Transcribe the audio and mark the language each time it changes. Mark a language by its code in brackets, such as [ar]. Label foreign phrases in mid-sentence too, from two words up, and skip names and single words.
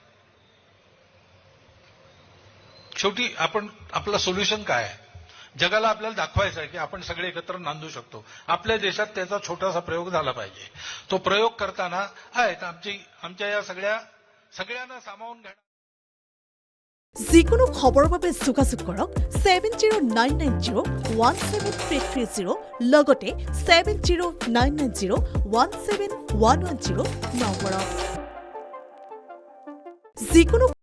[mr] शेवटी आपलं सोल्युशन काय आहे? जगाला आपल्याला दाखवायचं आहे की आपण सगळे एकत्र नांदू शकतो. आपल्या देशात त्याचा छोटासा प्रयोग झाला पाहिजे. तो प्रयोग करताना आहेत आमच्या या सगळ्यांना सामावून घेणार. [as] যিকোনো খবৰৰ বাবে যোগাযোগ কৰক 7099017330 লগতে 7099017110 নম্বৰত। যিকোনো